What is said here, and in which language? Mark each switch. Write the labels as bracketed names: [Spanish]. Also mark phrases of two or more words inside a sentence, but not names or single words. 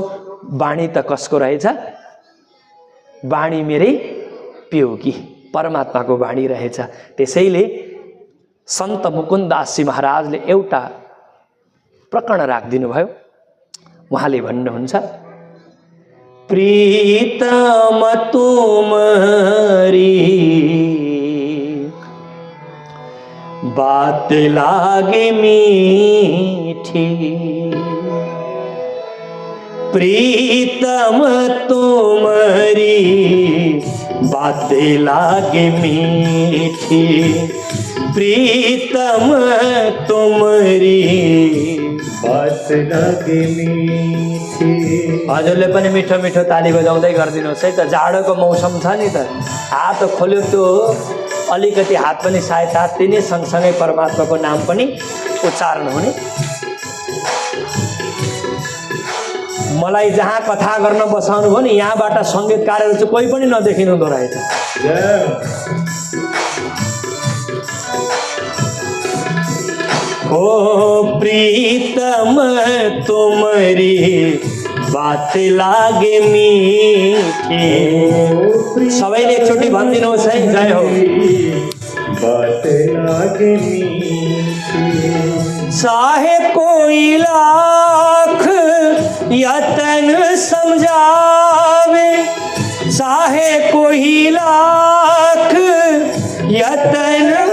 [Nepali] वाणी त कसको रहेछ? वाणी मेरै प्योकी परमात्माको वाणी रहेछ। त्यसैले सन्त मुकुन्ददासजी महाराजले एउटा प्रकरण राखिदिनु भयो। उहाँले भन्नुहुन्छ, [Hindi] प्रीतम तुमरी बात लागे मीठी, प्रीतम तुमरी बात लागे मीठी, प्रीतम तुमरी बात लागे मीठी। [Nepali] हजुरले पनि मिठो मिठो ताली बजाउँदै गरिदिनुहोस् है त। जाडोको मौसम छ नि त, हात खोल्यो त्यो अलिकति हात पनि सायद तात्तिने, सँगसँगै परमात्माको नाम पनि उच्चारण हुने। मलाई जहाँ कथा गर्न बसाउनु भयो नि यहाँबाट सङ्गीतकारहरू चाहिँ कोही पनि नदेखिनु हुँदो रहेछ। [Hindi] ओ प्रीतम तुमरी बात लागे मीठी, [Nepali] सबैले एकचोटि भनिदिनुहोस् है, जय हो। [Hindi] बात लागे मीठी, चाहे कोई लाख यतन समझावे, चाहे कोई लाख यतन